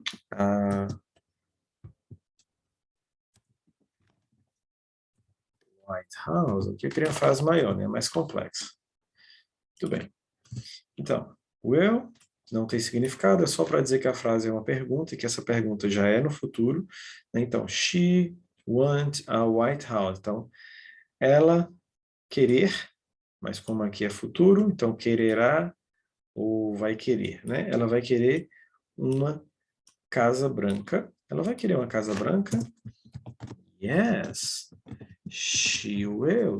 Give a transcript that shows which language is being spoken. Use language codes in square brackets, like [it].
[pt] A White House, aqui eu queria uma frase maior, né? Mais complexa. Muito bem. Então, will não tem significado, é só para dizer que a frase é uma pergunta e que essa pergunta já é no futuro. Então, [en] she want a White House. [pt] Então, ela querer, mas como aqui é futuro, então quererá ou vai querer, né? Ela vai querer uma casa branca. Ela vai querer uma casa branca? [en] Yes, she will.